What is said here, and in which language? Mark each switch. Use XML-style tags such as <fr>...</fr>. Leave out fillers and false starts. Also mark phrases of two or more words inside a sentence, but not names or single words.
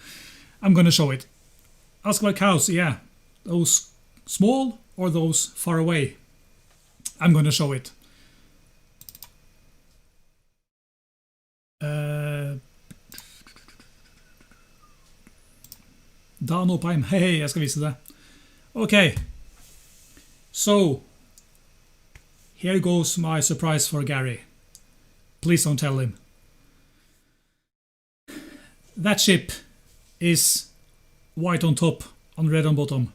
<en>I'm gonna show it. Ask about cows, yeah. Those small or those far away. I'm gonna show it.</en> <no>Dan Oppheim, hei, jeg skal vise det.</no> <en>Okay, so here goes my surprise for Gary. Please don't tell him. That ship is white on top and red on bottom.</en>